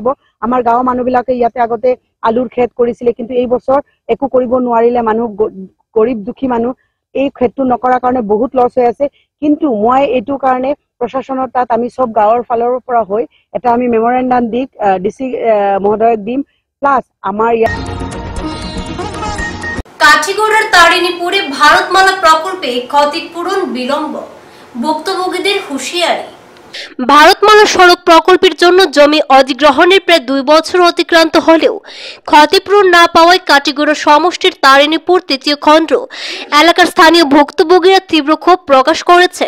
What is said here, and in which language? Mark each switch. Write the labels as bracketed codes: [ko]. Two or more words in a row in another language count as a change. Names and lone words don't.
[as] আমাৰ গাঁৱৰ মানুহবিলাকে ইয়াতে আগতে আলুৰ খেত কৰিছিলে, কিন্তু এই বছৰ একো কৰিব নোৱাৰিলে। মানুহ গৰীব দুখী মানুহ, এই খেতটো নকৰাৰ কাৰণে বহুত লছ হৈ আছে। কিন্তু মই এইটো কাৰণে প্ৰশাসনৰ তাত আমি সব গাঁৱৰ ফালৰ পৰা হৈ এটা আমি মেমৰেণ্ডাম দি ডিসি মহোদয়ক দিম। [bn] প্লাস আমার কাঠিগড়ার তারিণীপুরে ভারতমালা প্রকল্পে ক্ষতিপূরণ বিলম্ব, ভুক্তভোগীদের হুঁশিয়ারি। ভারতমালা সড়ক প্রকল্পের জন্য জমি অধিগ্রহণের প্রায় 2 বছর অতিক্রান্ত হলেও ক্ষতিপূরণ না পাওয়ায় কাঠিগড়া সমষ্টির তারিণীপুর 3য় খণ্ড এলাকার স্থানীয় ভুক্তভোগীরা তীব্র ক্ষোভ প্রকাশ করেছেন।